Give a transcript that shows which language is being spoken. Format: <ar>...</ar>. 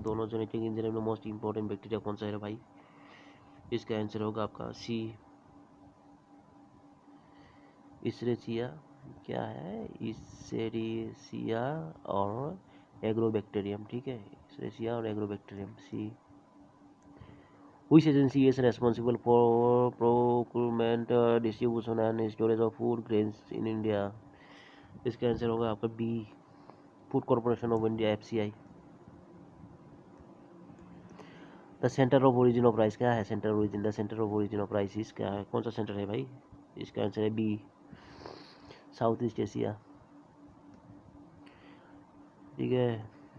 <hi>दोनों genetic engineering में most important bacteria कौन सा है भाई? इसका आंसर होगा आपका सी, इसेरिसिया, क्या है? इसेरिसिया और एग्रोबैक्टीरियम, ठीक है, इसेरिसिया और agrobacterium, C.</hi> <en>Which agency is responsible for procurement, distribution and storage of food grains in India?</en> <hi>इसका आंसर होगा आपका B, food corporation of India, FCI।</hi> <en>the centre of origin of rice,</en> <hi>क्या है?</hi> <en>Centre origin, the centre of origin of rice is, क्या है?</en> <hi>कौन सा centre है भाई? इसका आंसर है बी, साउथ ईस्ट एशिया, ठीक है।</hi>